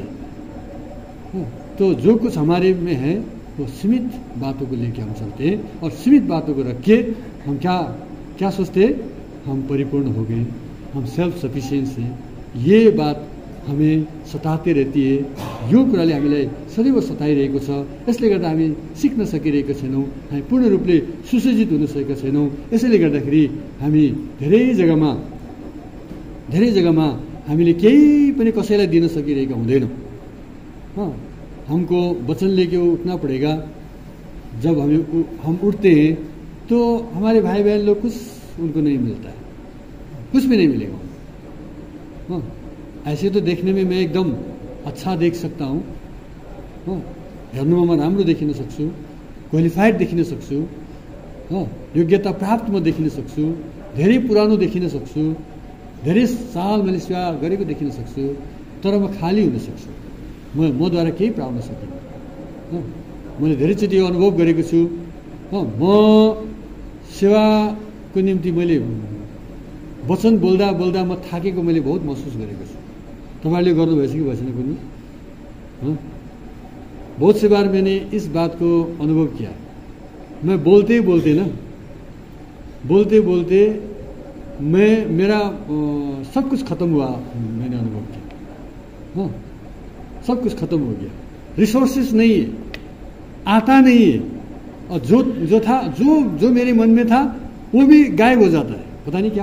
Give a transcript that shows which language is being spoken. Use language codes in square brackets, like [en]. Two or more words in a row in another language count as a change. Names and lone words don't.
[hi] तो जो कुछ हमारे में है वो सीमित बातों को लेकर हम चलते हैं, और सीमित बातों को रख के हम क्या सोचते हैं, हम परिपूर्ण हो गए, हम [en] self sufficient [hi] हैं। ये बात हमें सताते रहती है। [ne] यो कुराले हामीलाई सदैव सताइरहेको छ। यसले गर्दा हामी सिक्न सकिरहेका छैनौँ, हामी पूर्ण रूपले सुसज्जित हुन सकेका छैनौँ। यसैले गर्दाखेरि हामी धेरै जग्गामा हामीले केही पनि कसैलाई दिन सकिरहेका हुँदैनौँ। [hi] हमको वचन लेके उठना पड़ेगा। जब हम उठते हैं तो हमारे भाई बहन लोग कुछ उनको नहीं मिलता है, कुछ भी नहीं मिलेगा। ऐसे तो देखने में मैं एकदम अच्छा देख सकता हूँ, [ne] हेर्नुमा म राम्रो देखिन सक्छु, क्वालिफाइड देखिन सक्छु, योग्यता प्राप्त म देखिन सक्छु, धेरै पुरानो देखिन सक्छु, धेरै साल मैले सेवा गरेको देखिन सक्छु, तर म खाली हुन सक्छु, मद्वारा केही पाउन सकिनँ। मैले धेरैचोटि यो अनुभव गरेको छु। म सेवाको निम्ति मैले वचन बोल्दा म थाकेको मैले बहुत महसुस गरेको छु। तपाईँहरूले गर्नुभएछ कि भएन कुनै? [hi] बहुत से बार मैंने इस बात को अनुभव किया। मैं बोलते मेरा सब कुछ खत्म हुआ, मैंने अनुभव किया। सब कुछ खत्म हो गया, रिसोर्सेस नहीं है, आता नहीं है, और जो था, जो मेरे मन में था वो भी गायब हो जाता है, पता नहीं क्या।